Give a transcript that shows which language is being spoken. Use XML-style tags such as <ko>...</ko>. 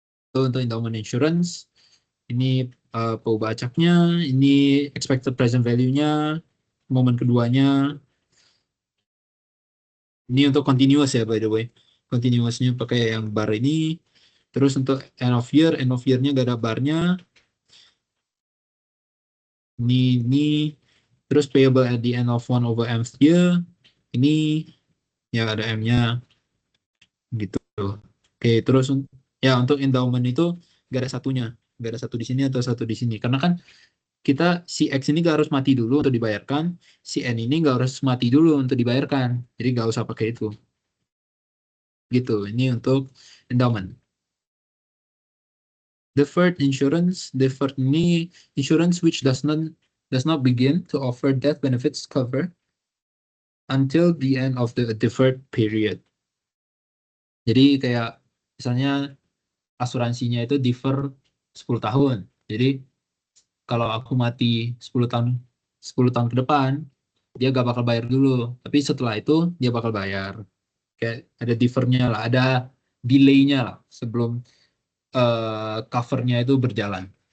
<id>Itu untuk endowment insurance. Ini perubahan acaknya, ini expected present value-nya, momen keduanya. Ini untuk continuous ya</id> <en>by the way.</en> <id>Continuousnya pakai yang bar ini. Terus untuk</id> <en>end of year-</en> <id>nya gak ada barnya. Ini. Terus</id> <en>payable at the end of 1/mth year.</en> <id>Ini ya ada M-nya gitu. Oke, terus ya untuk endowment itu gak ada satunya. Gak ada satu di sini atau satu di sini. Karena kan kita si X ini gak harus mati dulu untuk dibayarkan, si N ini gak harus mati dulu untuk dibayarkan. Jadi gak usah pakai itu. Gitu. Ini untuk endowment.</id> <en>Deferred insurance, deferred ini insurance which does not begin to offer death benefits cover until the end of the deferred period.</en> <id>Jadi kayak misalnya asuransinya itu defer 10 tahun. Jadi kalau aku mati 10 tahun 10 tahun ke depan, dia gak bakal bayar dulu. Tapi setelah itu dia bakal bayar. Kayak ada defernya lah, ada delay-nya lah sebelum covernya itu berjalan.</id>